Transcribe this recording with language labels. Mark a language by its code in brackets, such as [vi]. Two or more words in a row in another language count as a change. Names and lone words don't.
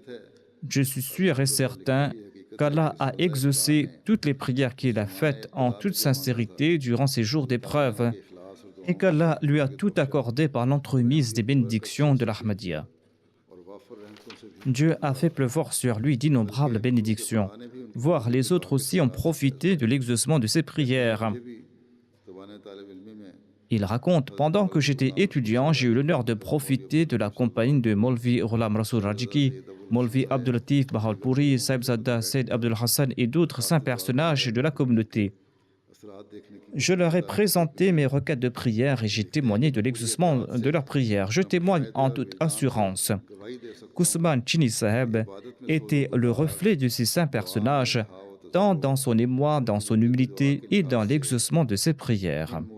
[fr] Je suis sûr et certain qu'Allah a exaucé toutes les prières qu'il a faites en toute sincérité durant ces jours d'épreuve et qu'Allah lui a tout accordé par l'entremise des bénédictions de l'Ahmadiyya. Dieu a fait pleuvoir sur lui d'innombrables bénédictions, voire les autres aussi ont profité de l'exaucement de ses prières. Il raconte, pendant que j'étais étudiant, j'ai eu l'honneur de profiter de la compagnie de Maulvi Ghulam Rasoul Rajiki, Maulvi Abdul Latif Bahawalpuri, Saibzada Said Abdul Hassan et d'autres saints personnages de la communauté. Je leur ai présenté mes requêtes de prière et j'ai témoigné de l'exaucement de leurs prières. Je témoigne en toute assurance qu'Ousmane Chini Saheb était le reflet de ces saints personnages, tant dans son émoi, dans son humilité et dans l'exaucement de ses prières.